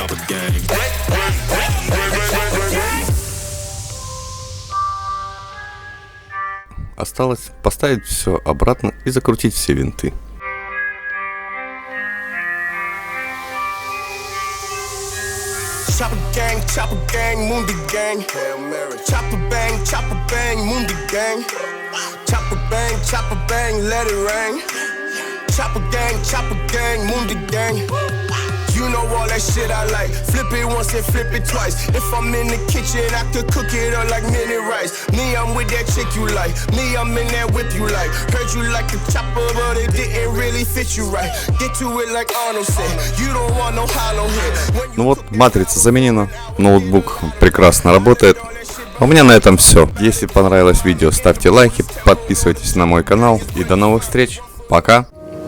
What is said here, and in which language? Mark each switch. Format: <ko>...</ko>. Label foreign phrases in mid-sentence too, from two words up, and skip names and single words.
<en>gang.</en> <ru>Осталось поставить все обратно и закрутить все винты.</ru> <en>Chopper gang, Mundi gang. Chopper bang, Mundi gang. Chopper bang, let it rain. Chopper gang, Mundi gang. You know all that shit I like. Flip it once and flip it twice. If I'm in the kitchen, I could cook it up like mini rice. Me, I'm with that chick you like. Me, I'm in that whip you like. Heard you like the chopper, but it didn't really fit you right. Get to it like Arnold said. You don't want no hollow head.</en> <ru>Ну вот, матрица заменена. Ноутбук прекрасно работает. У меня на этом все. Если понравилось видео, ставьте лайки, подписывайтесь на мой канал. И до новых встреч. Пока.</ru>